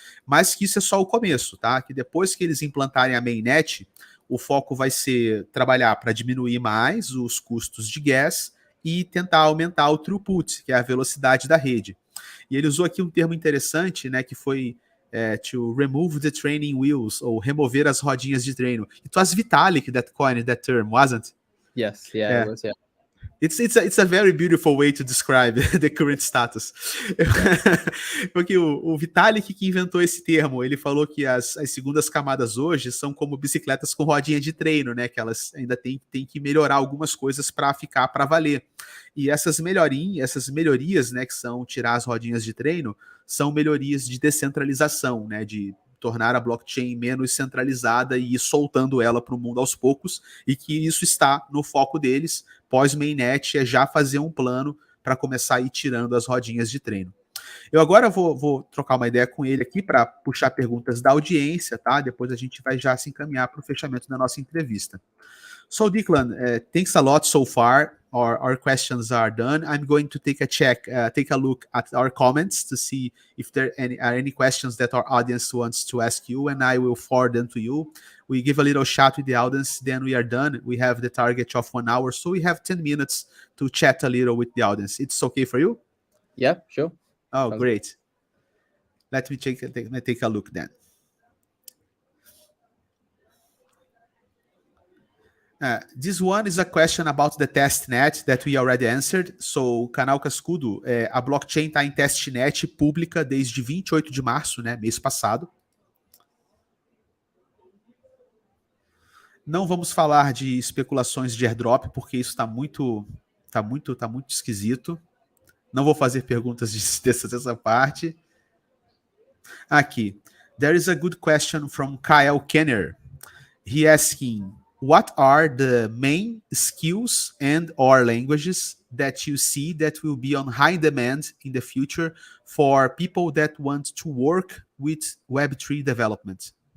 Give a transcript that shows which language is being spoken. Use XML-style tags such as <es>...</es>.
<pt>Mas que isso é só o começo, tá? Que depois que eles implantarem a mainnet, o foco vai ser trabalhar para diminuir mais os custos de gas e tentar aumentar o throughput, que é a velocidade da rede. E ele usou aqui um termo interessante, né? Que foi</pt> <en>to remove the training wheels,</en> <pt>ou remover as rodinhas de treino.</pt> <en>It was Vitalik that coined that term, wasn't? Yes, yeah, it was, yeah. It's a very beautiful way to describe the current status.</en> <pt>Porque o Vitalik que inventou esse termo, ele falou que as segundas camadas hoje são como bicicletas com rodinha de treino, né? Que elas ainda têm que melhorar algumas coisas para ficar para valer. E essas melhorias, né, que são tirar as rodinhas de treino, são melhorias de descentralização, né? De tornar a blockchain menos centralizada e ir soltando ela para o mundo aos poucos, e que isso está no foco deles, pós-mainnet, é já fazer um plano para começar a ir tirando as rodinhas de treino. Eu agora vou trocar uma ideia com ele aqui para puxar perguntas da audiência, tá? Depois a gente vai já se encaminhar para o fechamento da nossa entrevista.</pt> <en>So, Declan, thanks a lot so far. Our questions are done. I'm going to take a look at our comments to see if there are any questions that our audience wants to ask you, and I will forward them to you. We give a little chat with the audience, then we are done. We have the target of 1 hour, so we have 10 minutes to chat a little with the audience. It's okay for you? Yeah, sure. Oh, great. Let me take a look then. This one is a question about the testnet that we already answered.</en> <pt>So, Canal Cascudo, a blockchain está em testnet pública desde 28 de março, né, mês passado. Não vamos falar de especulações de airdrop, porque isso está muito esquisito. Não vou fazer perguntas dessa parte. Aqui.</pt> <en>There is a good question from Kyle Kenner. He asking, what are the main skills and or languages that you see that will be on high demand in the future for people that want to work with Web3 development?</en>